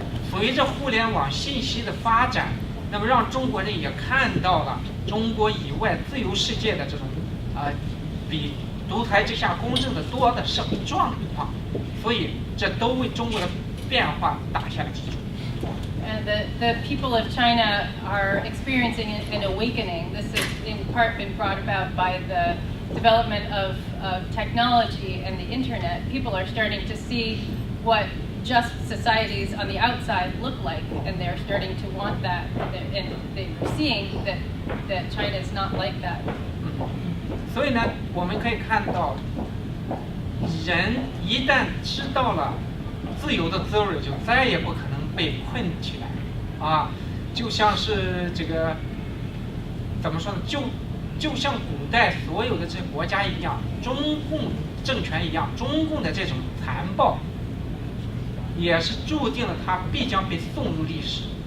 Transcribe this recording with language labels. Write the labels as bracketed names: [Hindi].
[Chinese] 随着互联网信息的发展，那么让中国人也看到了中国以外自由世界的这种比独裁之下公正的多的是状况，所以这都为中国的变化打下了基础。 [English] And the people of China are experiencing an awakening. This has in part been brought about by the development of technology and the internet. People are starting to see what just societies on the outside look like, and they're starting to want that. And they're seeing that China is not like that. [Chinese] 所以呢，我们可以看到，人一旦知道了自由的滋味，就再也不可能被困起来，啊，就像是这个怎么说呢？就像古代所有的这些国家一样，中共政权一样，中共的这种残暴，也是注定了它必将被送入历史。